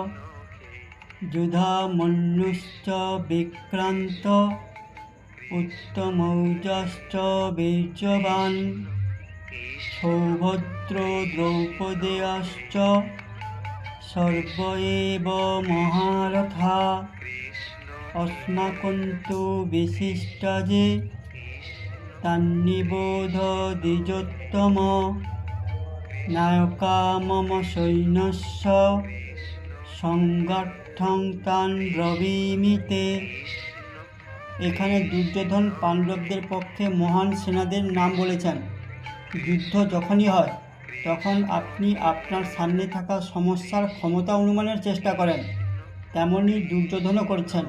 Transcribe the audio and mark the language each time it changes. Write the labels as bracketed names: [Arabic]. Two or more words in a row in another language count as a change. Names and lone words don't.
[Sanskrit] যুধামন্যুশ্চ বিক্রান্ত উত্তমৌজাশ্চ বীর্যবান সৌভদ্রো দ্রৌপদেয়াশ্চ সর্ব এব মহারথা अस्माकन्तु विशिष्टा जे तान्निबोध द्विजोत्तम नायका मम सैन्यस्य সংগাঠং তান ব্রবীমিতে। [Bangla] এখানে দুর্যোধন পাণ্ডবদের পক্ষে মহান সেনাদের নাম বলেছেন। যুদ্ধ যখনই হয় তখন আপনি আপনার সামনে থাকা সমস্যার ক্ষমতা অনুমানের চেষ্টা করেন, তেমনই দুর্যোধনও করছেন।